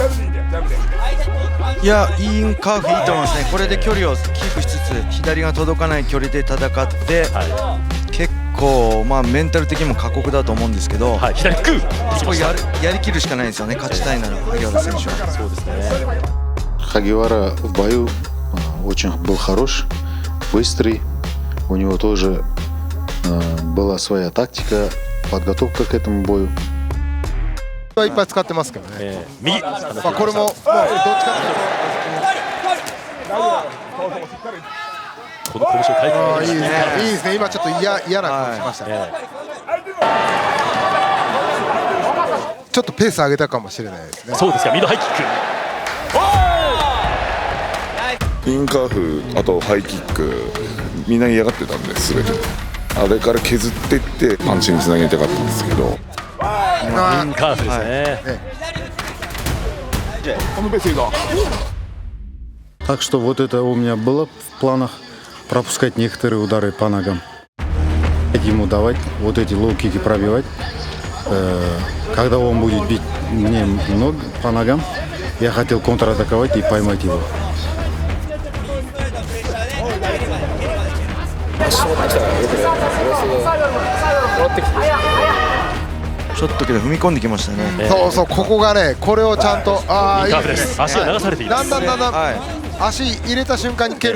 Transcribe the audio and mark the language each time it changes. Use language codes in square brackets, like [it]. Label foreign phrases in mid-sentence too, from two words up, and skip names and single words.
[ja] いや、インカーフいいと思いますね。これで距離をキープしつつ左が届かない距離で戦って、結構メンタル的にも過酷だと思うんですけど、左フックそこやりきるしかないですよね。勝ちたいなら萩原選手は。そうですね。 [ru] Хагивара в бою очень был хорош, быстрый. У него тоже была своя тактика, подготовка к этому бою. [ja] いっぱい使ってますけどね。右。これもどっちかというと。この拳を回復いいですね。いいですね。今ちょっと嫌な顔しましたね。ちょっとペース上げたかもしれないですね。そうですか。ミドハイキック。インカーフ、あとハイキック、みんな嫌がってたんで、全てあれから削っていってパンチにつなげたかったんですけど、インカーフですね。 [ru] Так что вот это у меня было в планах пропускать некоторые удары по ногам. Ему давать вот эти лоу-кики пробивать. Когда он будет бить мне ног по ногам, я хотел контратаковать и поймать его. [ja] ちょっとけど踏み込んできましたね。そうそう、ここがね、これをちゃんといいですね。足が流されています。だんだん足入れた瞬間に蹴る。